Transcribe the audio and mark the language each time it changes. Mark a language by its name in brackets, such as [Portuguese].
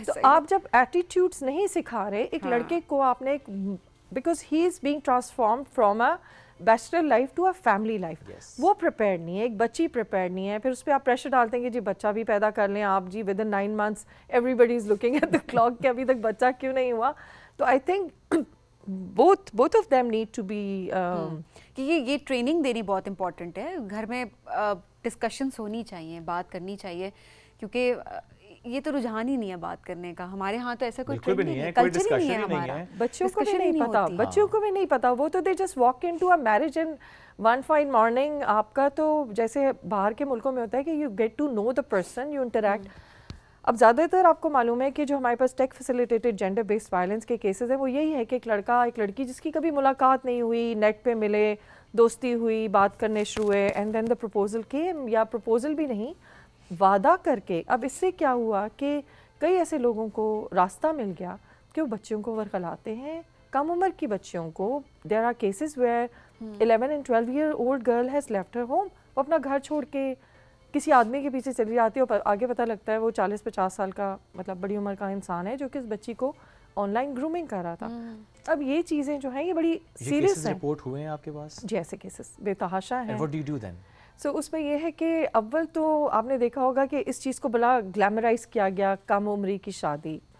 [Urdu] تو آپ جب ایٹیٹیوڈس نہیں سکھا رہے ایک لڑکے کو, آپ نے [English] because he is being transformed from a bachelor life to a family life, [Urdu] وہ پریپیئرڈ نہیں ہے, ایک بچی پریپیئرڈ نہیں ہے. پھر اس پہ آپ پریشر ڈالتے ہیں کہ جی بچہ بھی پیدا کر لیں آپ, جی [English] within 9 months everybody is looking at the clock [Urdu] کہ ابھی تک بچہ کیوں نہیں ہوا. [English] تو I think both of them need to be [Urdu] کہ یہ ٹریننگ دینی بہت امپورٹنٹ ہے. گھر میں ڈسکشنس ہونی چاہیے, بات کرنی چاہیے, کیونکہ یہ تو رجحان ہی نہیں ہے بات کرنے کا. ہمارے ہاں تو ایسا کوئی ٹرینڈ نہیں ہے, کلچر ہی نہیں ہے ہمارا. بچوں کو بھی نہیں پتا, بچوں کو بھی نہیں پتا. وہ تو [English] They just walk into a marriage in one fine morning. [Urdu] آپ کا تو جیسے باہر کے ملکوں میں ہوتا ہے کہ [English] You get to know the person, you interact. [Urdu] اب زیادہ تر آپ کو معلوم ہے کہ جو ہمارے پاس ٹیک فیسیلیٹیڈ جینڈر بیسڈ وائلنس کے کیسز ہیں وہ یہی ہے کہ ایک لڑکا ایک لڑکی جس کی کبھی ملاقات نہیں ہوئی, نیٹ پہ ملے, دوستی ہوئی, بات کرنے شروع ہوئے, [English] and then the proposal came, [Urdu] یا پرپوزل بھی نہیں, وعدہ کر کے. اب اس سے کیا ہوا کہ کئی ایسے لوگوں کو راستہ مل گیا کہ وہ بچوں کو ورغلاتے ہیں, کم عمر کی بچیوں کو. [English] There are cases where 11 and 12 year old girl has left her home. [Urdu] وہ اپنا گھر چھوڑ کے کسی آدمی کے پیچھے چلی جاتی ہے, اور آگے پتہ لگتا ہے وہ 40-50 سال کا مطلب بڑی عمر کا انسان ہے جو کہ اس بچی کو آن لائن گرومنگ کر رہا تھا. اب یہ چیزیں جو ہیں یہ بڑی سیریس ہیں. رپورٹ ہوئے ہیں آپ کے پاس؟ جی ایسے کیسز بے تحاشا ہیں. [English] What do you do then? [Urdu] سو اس میں یہ ہے کہ اول تو آپ نے دیکھا ہوگا کہ اس چیز کو بڑا گلیمرائز کیا گیا, کم عمری کی شادی.